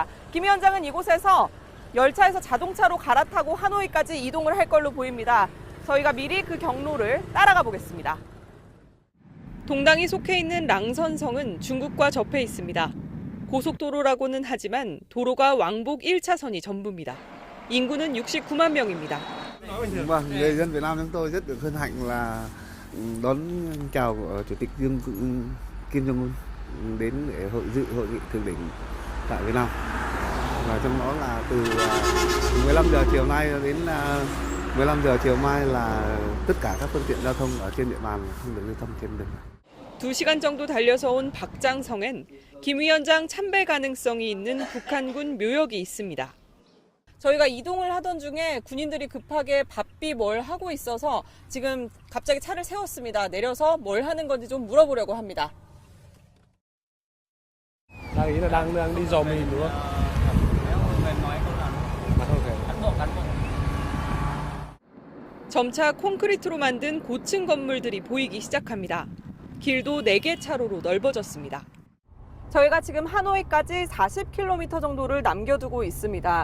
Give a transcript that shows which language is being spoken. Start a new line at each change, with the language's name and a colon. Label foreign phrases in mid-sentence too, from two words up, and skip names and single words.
Korean: 김 위원장은 이곳에서 열차에서 자동차로 갈아타고 하노이까지 이동을 할 걸로 보입니다. 저희가 미리 그 경로를 따라가 보겠습니다. 동당이 속해 있는 랑선성은 중국과 접해 있습니다. 고속도로라고는 하지만 도로가 왕복 1차선이 전부입니다. 인구는 69만 명입니다.
Vietnamese: Vâng, người dân Việt Nam chúng tôi rất được hân hạnh là đón chào của Chủ tịch Kim Jong-un đến để dự hội nghị thượng đỉnh tại Việt Nam. Và trong đó là từ 15 giờ chiều nay đến 15 giờ chiều mai là tất cả các phương tiện giao thông ở trên địa bàn không được lưu thông trên đường.
Korean: 2시간 정도 달려서 온 박장성엔 김 위원장 참배 가능성이 있는 북한군 묘역이 있습니다. 저희가 이동을 하던 중에 군인들이 급하게 바삐 뭘 하고 있어서 지금 갑자기 차를 세웠습니다. 내려서 뭘 하는 건지 좀 물어보려고 합니다.
Vietnamese: đang đi dò mìn đúng không?
Korean: 점차 콘크리트로 만든 고층 건물들이 보이기 시작합니다. 길도 4개 차로로 넓어졌습니다. 저희가 지금 하노이까지 40km 정도를 남겨두고 있습니다.